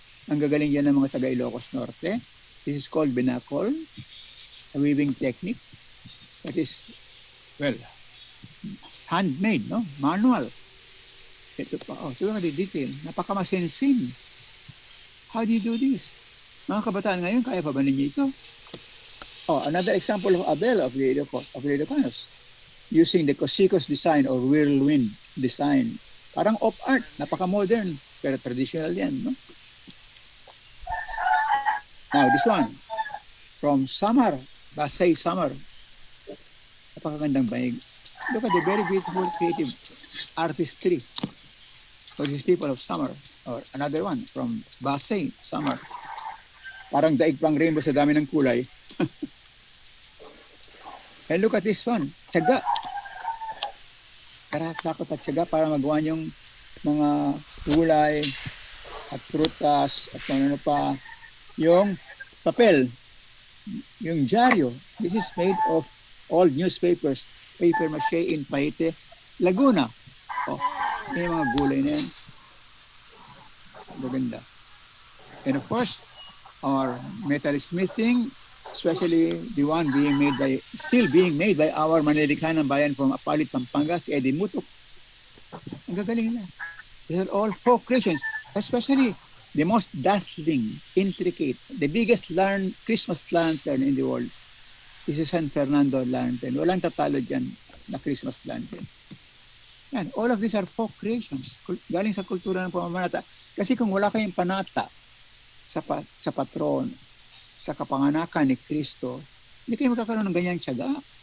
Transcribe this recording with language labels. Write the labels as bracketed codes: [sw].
[tl] Ang gagaling yan ng mga taga Ilocos Norte. [en] This is called binakol, a weaving technique that is, well, handmade, no? Manual. [tl] Ito pa, [en] so look at the detail. Napakamasensin. How do you do this? [tl] Mga kabataan ngayon, kaya pa ba ninyo ito? [en] Another example of Abel of the Ilocanos. Using the Cosicos design or whirlwind design. [tl] Parang op art, napaka-modern, pero traditional yan, no? [en] Now, this one, from Samar, Basay Samar. [tl] Napakagandang bahig. [en] Look at the very beautiful creative artistry for these people of Samar. Or another one from Basay Samar. [tl] Parang daig pang rainbow sa dami ng kulay. [en] And look at this one, [tl] tiyaga. Karakot at tiyaga para magawa yung mga kulay at prutas at ano pa. Yung papel, yung dyaryo. [en] This is made of old newspapers, paper mache in Paite, Laguna. [tl] Yung mga gulay na yan. Maganda. [en] And of course, our metal smithing, especially the one still being made by our Manilikanang bayan from Apalit, Pampanga, si Eddie Mutok. [tl] Ang gagaling nila. [en] These are all folk creations, especially the most dazzling, intricate, the biggest Christmas lantern in the world. This is San Fernando lantern. [tl] Walang tatalo dyan na Christmas lantern. [en] Yan, all of these are folk creations. [tl] Galing sa kultura ng pamamanata. Kasi kung wala kayong panata sa patron, sa kapanganakan ni Kristo, hindi kayo magkakaroon ng ganyang tiyaga.